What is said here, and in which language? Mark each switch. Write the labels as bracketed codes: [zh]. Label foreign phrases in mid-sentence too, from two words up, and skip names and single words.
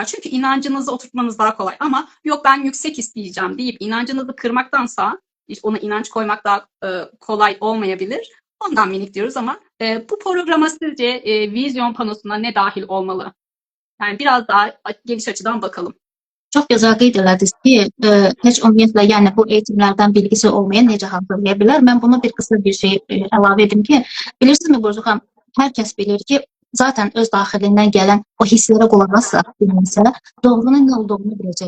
[tr] Çünkü inancınızı oturtmanız daha kolay. Ama yok ben yüksek isteyeceğim deyip inancınızı kırmaktansa ona inanç koymak daha kolay olmayabilir. Ondan minik diyoruz ama bu programa sizce vizyon panosuna ne dahil olmalı? Yani biraz daha geniş açıdan bakalım. [az] Çox gözəl qeyd elədiniz ki, heç ümumiyyətlə, yəni bu eğitimlərdən bilgisi olmayan necə hazırlaya bilər? Mən buna bir qısa bir şey əlavə edim ki, bilirsinizmi Burcu xanım, hər kəs bilir ki, zaten öz daxilindən gələn o hisslərə qulaq assa bilməsə, doğrunun nə olduğunu biləcək.